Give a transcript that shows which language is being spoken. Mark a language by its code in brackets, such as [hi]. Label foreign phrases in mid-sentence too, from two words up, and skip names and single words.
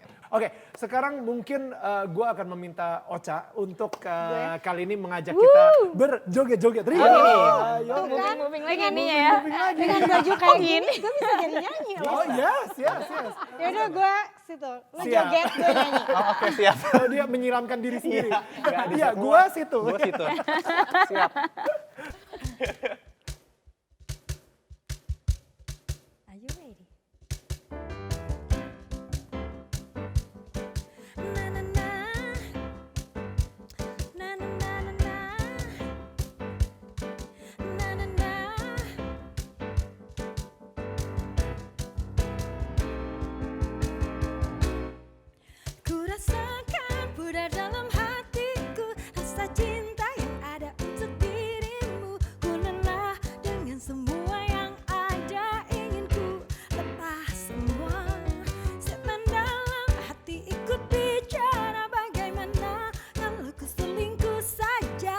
[id] Oke, sekarang mungkin gue akan meminta Ocha untuk kali ini mengajak kita berjoget-joget. Rio, ayo. Moving lagi Dengan ininya ya. Dengan baju kayak gini gue bisa jadi nyanyi loh. [en] Oh yes. [id] Yaudah gue situ, lu Siap. joget gue nyanyi. Oh, oke, siap. Oh, dia menyiramkan diri sendiri. Nggak ada Iya, semua. gua situ. Gue situ. Siap. [en] Are you ready? Na na na, na na na na na, na na na. [id] Ku rasakan pudar dalam hatiku rasa cinta yang ada untuk dirimu. Ku lelah dengan semua yang ada, ingin ku lepas semua. Setan dalam hati ikut bicara, bagaimana kalau ku selingkuh saja.